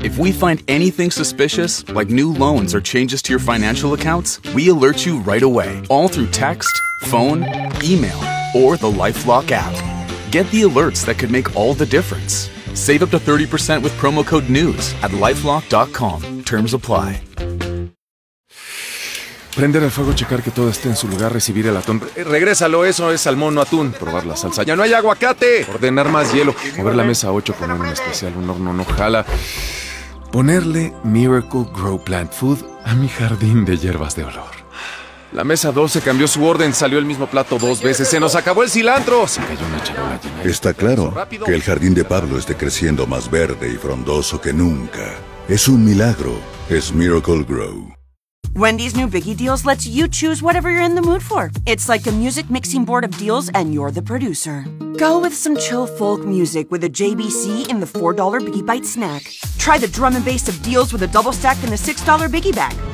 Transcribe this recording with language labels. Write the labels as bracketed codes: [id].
[en] If we find anything suspicious, like new loans or changes to your financial accounts, we alert you right away, all through text, phone, email, or the LifeLock app. Get the alerts that could make all the difference. Save up to 30% with promo code NEWS at LifeLock.com. Terms apply. [es] Prender el fuego, checar que todo esté en su lugar, recibir el atún. Regrésalo, eso es salmón, no atún. Probar la salsa. ¡Ya no hay aguacate! Ordenar más hielo. Mover la mesa a 8 con un especial, un horno no jala. Ponerle Miracle Grow Plant Food a mi jardín de hierbas de olor. La mesa 12 cambió su orden, salió el mismo plato dos veces. ¡Se nos acabó el cilantro! Se cayó una charola llena. Está claro que el jardín de Pablo esté creciendo más verde y frondoso que nunca. Es un milagro. Es Miracle Grow. [en] Wendy's new Biggie Deals lets you choose whatever you're in the mood for. It's like a music mixing board of deals and you're the producer. Go with some chill folk music with a JBC in the $4 Biggie Bite snack. Try the drum and bass of deals with a double stack in the $6 Biggie Bag.